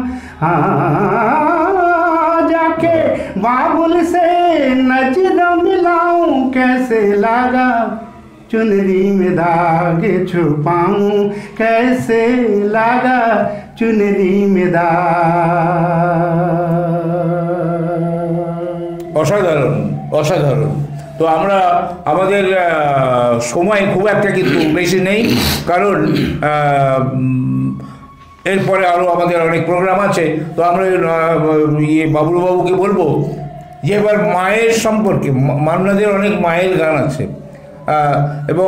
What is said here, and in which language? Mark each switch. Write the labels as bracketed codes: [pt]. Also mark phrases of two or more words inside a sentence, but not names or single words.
[hi] जाके बाबुल से नजर मिलाऊं कैसे, लागा चुनरी में दाग छुपाऊं कैसे, लागा चुनरी में दाग। [bn] অসাধারণ অসাধারণ। তো আমরা আমাদের সময় খুব একটা কিন্তু বেশি নেই, কারণ এরপরে আরও আমাদের অনেক প্রোগ্রাম আছে। তো আমরা বাবলুবাবুকে বলবো যে এবার মায়ের সম্পর্কে, মান্নাদের অনেক মায়ের গান আছে, এবং